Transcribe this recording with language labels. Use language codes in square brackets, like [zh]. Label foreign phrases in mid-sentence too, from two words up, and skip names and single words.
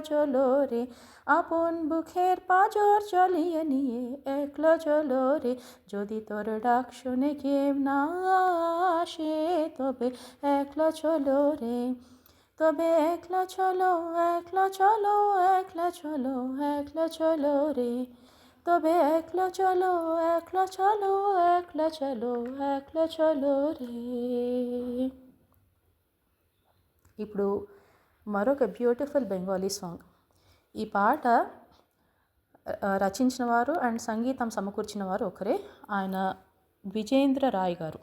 [bn] চলো রে, আপন বুকের পাঁজর চলিয়ে নিয়ে একলা চলো রে, যদি তোর ডাক শুনে কেউ না আসে তবে একলা চলো রে, তবে একলা চলো একলা চলো একলা চলো একলা চলো রে, তবে একলা চলো একলা চলো একলা চলো একলা চলো রে. [te] ఇప్పుడు మరొక [en] beautiful Bengali song. [te] ఈ పాట రచించిన వారు అండ్ సంగీతం సమకూర్చిన వారు ఒకరే, ఆయన ద్విజేంద్ర రాయ్ గారు.